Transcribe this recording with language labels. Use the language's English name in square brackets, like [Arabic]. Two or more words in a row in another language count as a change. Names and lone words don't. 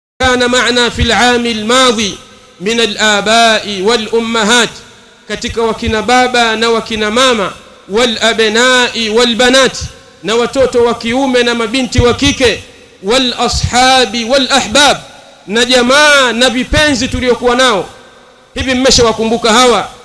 [Arabic] كان معنا في العام الماضي من الآباء والأمهات [Swahili] katika wakina baba na wakina mama [Arabic] والأبناء والبنات [Swahili] na watoto wa kiume na mabinti wa kike [Arabic] والأصحاب والأحباب [Swahili] na jamaa na vipenzi tuliokuwa nao. Hivi mmeshawakumbuka hawa?